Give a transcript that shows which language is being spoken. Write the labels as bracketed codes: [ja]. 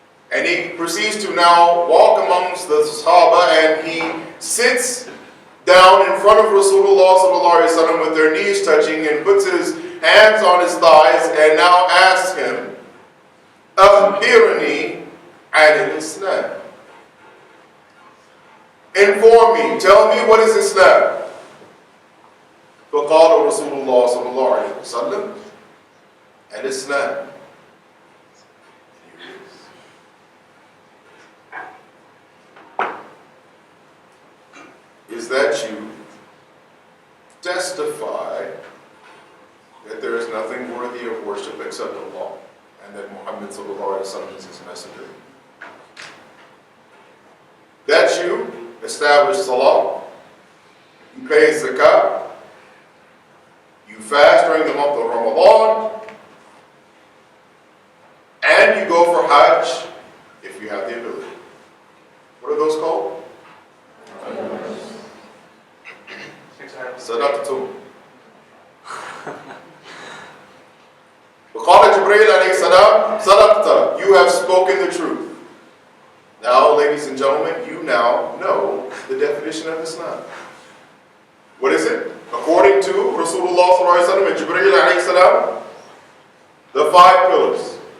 [en] And he proceeds to now walk amongst the Sahaba, and he sits down in front of Rasulullah sallallahu alaihi wasallam with their knees touching, and puts his hands on his thighs and now asks him, [ar] "Akhbirni an al-Islam." [en] Inform me, tell me, what is Islam? [ar] فقال رسول الله صلى الله عليه وسلم الإسلام. [en] Is that you testify that there is nothing worthy of worship except Allah, and that Muhammad sallallahu alaihi wasallam is his messenger. That you establish salah, you pay zakat, you fast during the month of Ramadan, and you go for Hajj if you have the ability. What are those called? [ar] صدقتم. وقال جبريل عليه السلام صدقت. [en] You have spoken the truth. Now, ladies and gentlemen, you now know the definition of Islam. What is it? According to Rasulullah sallallahu alaihi wasallam and Jibreel alayhi salam, the 5 pillars.